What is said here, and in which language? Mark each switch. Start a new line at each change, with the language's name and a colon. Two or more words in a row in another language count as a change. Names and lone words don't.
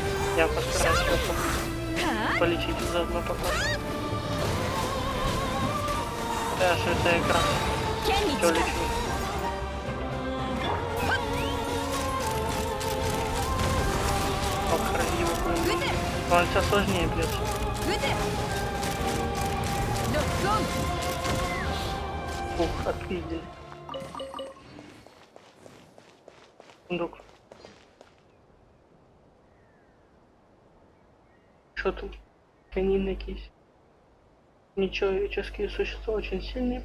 Russian: Я постараюсь его полечить заодно пока. Да, что это я как раз
Japanese: 剣に
Russian: все
Japanese: 力
Russian: лечу. Ох, его блин.
Japanese: 撃て
Russian: Он сейчас сложнее бьется.
Japanese: 撃てロックオン
Russian: Ух, отпиздили. Сундук. Что тут?
Ukrainian: Канины якісь.
Russian: Нечеловеческие существа очень сильные.